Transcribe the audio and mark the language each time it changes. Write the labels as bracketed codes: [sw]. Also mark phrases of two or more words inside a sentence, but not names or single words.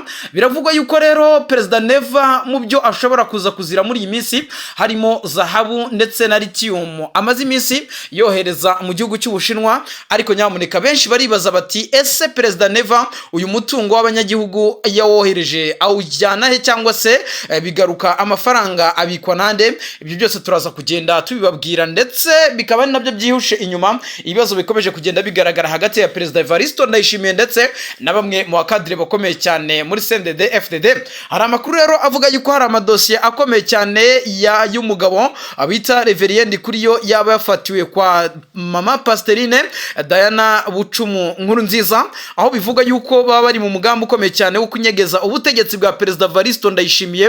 [rw] Biravugwa yuko rero President Neva mu byo ashobora kuza kuzira muri iyi minsi harimo zahabu ndetse na lithium amaze iminsi yohereza mu gihugu cy'Ubushinwa, ariko nyamuneka benshi baribaza bati ese President Neva uyu mutungo w'abanyagihugu yawohereje awujyana he, cyangwa se bigaruka amafaranga abikwa nande? Ibyo byose turaza kugenda tubibabwira, ndetse bikaba nabyo byihushe inyuma ibibazo bikomeje kugenda bigaragara hagati ya President Evaristo Ndayishimiye ndetse na bamwe mu bakadire bakomeye cyane muri CNDD FDD. Hari amakuru rero avuga yuko hari amadosiye akomeye cyane y'umugabo abita Reverien Ndikuriyo yaba yafatiwe kwa mama Pastorine Diana Bucumu Nkurunziza, aho bivuga yuko baba bari mu mugambi ukomeye cyane wo kunyegeza ubutegetsi bwa President Evaristo Ndayishimiye.